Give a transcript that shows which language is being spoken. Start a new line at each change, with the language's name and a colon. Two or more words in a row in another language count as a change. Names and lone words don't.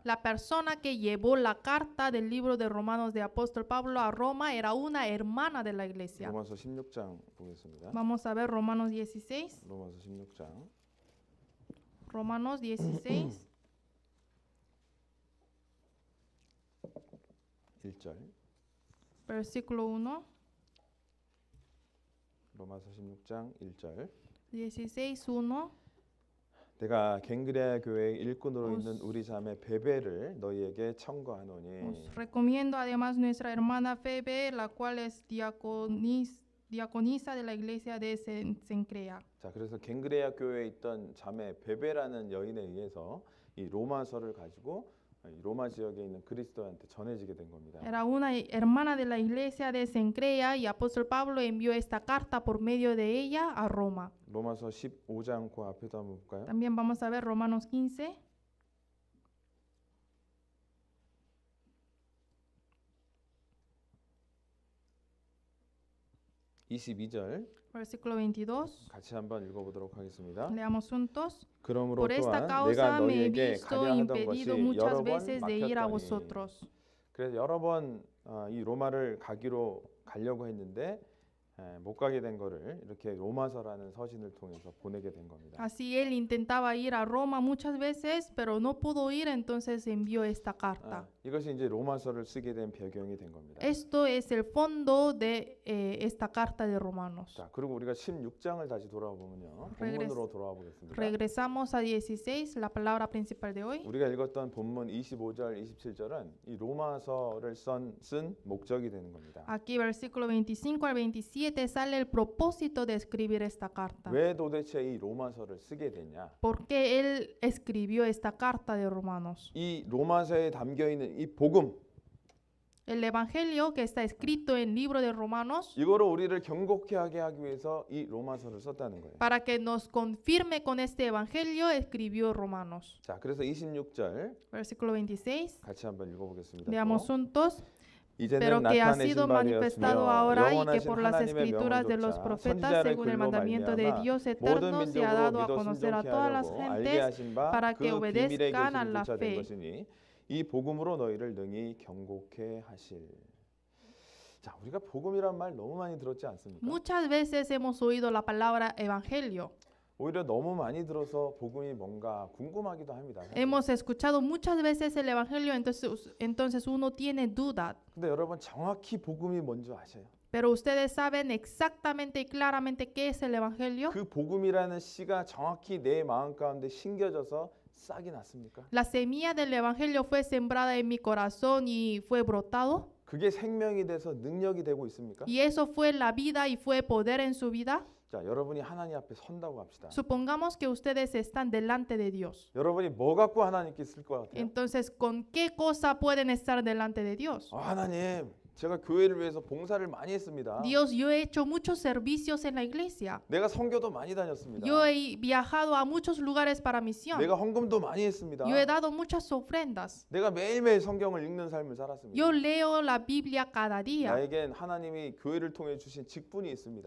Spanish: La persona que llevó la carta del libro de Romanos de apóstol Pablo a Roma era una hermana de la iglesia.
Korean: 로마서 16장 보겠습니다.
Spanish: Vamos a ver Romanos 16.
Korean: 로마서 16장
Spanish: Romanos 16,
Korean: 1절.
Spanish: versículo 1.
Korean: 로마서 16장 1절.
Spanish: 16, 1.
Korean: 내가 갱그레아 교회 일꾼으로
Spanish: os-
Korean: 있는 우리 자매 베베를 너희에게 청구하노니
Spanish: Os recomiendo además nuestra hermana Febe, la cual es diaconisa de la iglesia de Cencrea.
Korean: 자 그래서 갱그레아 교회에 있던 자매 베베라는 여인에 의해서 이 로마서를 가지고 이 로마 지역에 있는 그리스도한테 전해지게 된 겁니다.
Spanish: Era una hermana de la iglesia de Cencrea y apóstol Pablo envió esta carta por medio de ella a Roma.
Korean: 로마서 15장 그 앞에도 한번 볼까요?
Spanish: También vamos a ver Romanos 15.
Korean: (22절)
Spanish: Versículo 22.
Korean: 같이 한번 읽어보도록 하겠습니다.
Spanish: Leamos juntos.
Korean: 그러므로
Spanish: Por esta
Korean: 또한 내가
Spanish: causa me he
Korean: 너희에게
Spanish: visto
Korean: 가려 하던 것이
Spanish: impedido
Korean: 여러
Spanish: muchas
Korean: 번
Spanish: veces de ir a
Korean: 막혔더니
Spanish: vosotros.
Korean: 그래서 여러 번 이 로마를 가려고 했는데 못 가게 된 거를 이렇게 로마서라는 서신을 통해서 보내게 된 겁니다.
Spanish: Así él intentaba ir a Roma muchas veces, pero no pudo ir, entonces envió esta carta.
Korean: 이것이 이제 로마서를 쓰게 된 배경이 된 겁니다.
Spanish: Esto es el fondo de esta carta de Romanos.
Korean: 자, 그리고 우리가 16장을 다시 돌아와 보면요. 본문으로 돌아와 보겠습니다.
Spanish: Regresamos a 16, la palabra principal de hoy.
Korean: 우리가 읽었던 본문 25절, 27절은 이 로마서를 쓴 목적이 되는 겁니다.
Spanish: Aquí versículo 25 al 27 sale el propósito de escribir esta carta.
Korean: 왜 도대체 이 로마서를 쓰게 됐냐?
Spanish: ¿Por qué él escribió esta carta de Romanos?
Korean: 이 로마서에 담겨 있는 이 복음,
Spanish: El evangelio que está escrito en el libro de Romanos,
Korean: 이거를 우리를 경고케 하게 하기 위해서 이 로마서를 썼다는 거예요.
Spanish: para que nos confirme con este evangelio, escribió Romanos.
Korean: 자, 그래서 26절
Spanish: Versículo 26.
Korean: 같이 한번 읽어보겠습니다.
Spanish: Leamos juntos.
Korean: 이제는
Spanish: Pero que ha
Korean: 나타내신
Spanish: sido
Korean: 바
Spanish: manifestado
Korean: 되었으며
Spanish: ahora y que
Korean: 영원하신
Spanish: por las
Korean: 하나님의
Spanish: escrituras de
Korean: 명을
Spanish: los
Korean: 좇아
Spanish: profetas,
Korean: 선지자의
Spanish: según el
Korean: 글로
Spanish: mandamiento de
Korean: 말미암아
Spanish: Dios
Korean: 모든
Spanish: eterno, se ha dado a
Korean: 민족으로 믿어
Spanish: conocer a
Korean: 순종케
Spanish: todas las
Korean: 하려고 알게
Spanish: gentes
Korean: 하신 바
Spanish: para
Korean: 그
Spanish: que
Korean: 비밀의
Spanish: obedezcan a
Korean: 계시를
Spanish: la
Korean: 조차 된
Spanish: fe.
Korean: 것이니 이 복음으로 너희를 능히 경고케 하실. 자, 우리가 복음이란 말 너무 많이 들었지 않습니까?
Spanish: Muchas veces hemos oído la palabra evangelio.
Korean: 오히려 너무 많이 들어서 복음이 뭔가 궁금하기도 합니다. 사실.
Spanish: Hemos escuchado muchas veces el evangelio, entonces uno tiene duda.
Korean: 근데 여러분 정확히 복음이 뭔지 아세요?
Spanish: Pero ustedes saben exactamente y claramente qué es el evangelio.
Korean: 그 복음이라는 씨가 정확히 내 마음 가운데 심겨져서 싹이 났습니까?
Spanish: La semilla del evangelio fue sembrada en mi corazón y fue brotado.
Korean: 그게 생명이 돼서 능력이 되고 있습니까?
Spanish: Y eso fue la vida y fue poder en su vida.
Korean: 자, 여러분이 하나님 앞에 선다고 합시다.
Spanish: Supongamos que ustedes están delante de Dios.
Korean: 여러분이 뭐 갖고 하나님께 있을 것 같아요?
Spanish: Entonces, ¿con qué cosa pueden estar delante de Dios?
Korean: 하나님, 제가 교회를 위해서 봉사를 많이 했습니다.
Spanish: Dios, yo he hecho muchos servicios en la iglesia.
Korean: 내가 선교도 많이 다녔습니다.
Spanish: Yo he viajado a muchos lugares para misión.
Korean: 내가 헌금도 많이 했습니다.
Spanish: Yo he dado muchas ofrendas.
Korean: 내가 매일매일 성경을 읽는 삶을 살았습니다.
Spanish: Yo leo la Biblia cada día.
Korean: 나에겐 하나님이 교회를 통해 주신 직분이 있습니다.